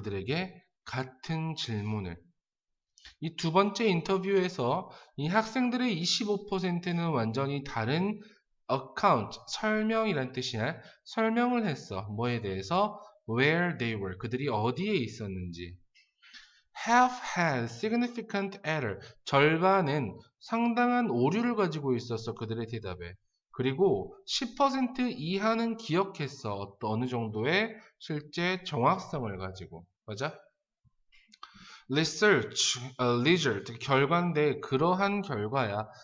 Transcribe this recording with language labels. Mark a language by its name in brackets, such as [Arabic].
[Korean] 그들에게 같은 질문을. 이 두 번째 인터뷰에서 이 학생들의 25%는 완전히 다른 account, 설명이란 뜻이야. 설명을 했어. 뭐에 대해서? [English] Where they were. [Korean] 그들이 어디에 있었는지. [English] Half had significant error. [Korean] 절반은 상당한 오류를 가지고 있었어. 그들의 대답에. 그리고 10% 이하는 기억했어. 어느 정도의 실제 정확성을 가지고. 맞아? research, result, 결과인데 그러한 결과야.